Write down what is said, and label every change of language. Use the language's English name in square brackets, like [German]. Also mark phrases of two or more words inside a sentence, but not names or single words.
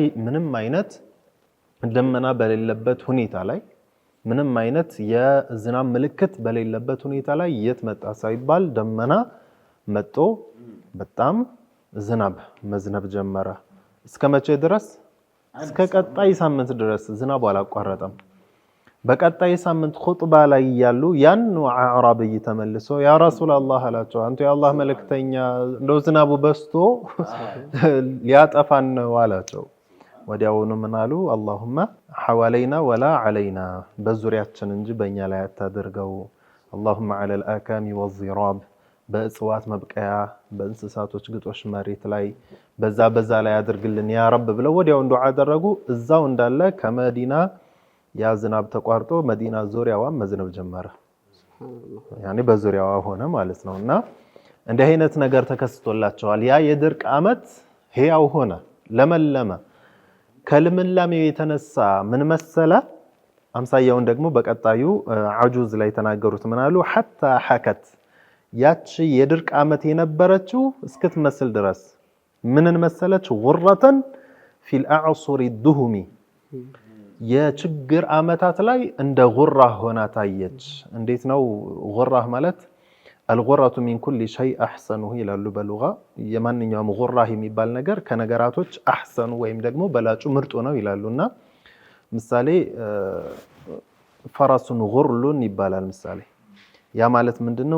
[Amharic] ምንም አይነት ደመና በሌለበት ሁኔታ ላይ ምንም አይነት የዝናብ ምልክት በሌለበት ሁኔታ ላይ የት መጣ ሳይባል ደመና መጥቶ በጣም ዝናብ መዝነብ ጀመረ እስከ መቼ ድረስ እስከ ቀጣይ ሳምንት ድረስ ዝናብ አላቋረጠም በቀጣይ ሳምንት ኹጥባ ላይ ያሉ ያኑ አዕራብይ ተመልሶ [Arabic] يا رسول الله [Amharic] አላቸው አንተ የአላህ መልእክተኛ እንደው ዝናቡ በስቶ ሊያጠፋን ነው አላቸው ወዲያውኑ ምናሉ [Arabic] اللهم حوالينا ولا علينا [Amharic] በዙሪያችን እንጂ በእኛ ላይ አታድርገው [Arabic] اللهم على الاكام والضراب [Amharic] በእጽዋት መብቀያ በእንስሳቶች ግጦሽ መሬት ላይ በዛ ላይ አድርግልን [Arabic] يا رب [Amharic] ብለው ወዲያው ዱዓ አደረጉ እዛው እንዳለ ከመዲና ያ ዝናብ ተቋርጦ መዲና ዙሪያዋ መዝነብ ጀመረ ያኔ በዙሪያዋ ሆነ ማለት ነውና እንደ አይነት ነገር ተከስቶላቸዋል ያ የድርቅ አመት ህያው ሆነ ለመለመ ከልምላሜው የተነሳ ምን መሰለ አምሳያውን ደግሞ በቀጣዩ አጁዝ ላይ ተናገሩት ምናሉ [Arabic] حتى حكت [Amharic] ያቺ የድርቅ አመት የነበረችው እስክትመስል ድረስ ምንን መሰለች [Arabic] غرة في الأعصر الدهم [Amharic] የችግር አመታት ላይ እንደ ጉራህ ሆና ታየች። እንዴት ነው ጉራህ ማለት? [Arabic] الغرة من كل شيء أحسنه [Amharic] ይላሉ በሉጋ። የማንኛውም ጉራህ የሚባል ነገር ከነገራቶች አሕሰኑ ወይም ደግሞ በላጩ ምርጡ ነው ይላሉና ምሳሌ ፈረሱን ጉርሉን ይባላል። ምሳሌ ያ ማለት ምንድነው?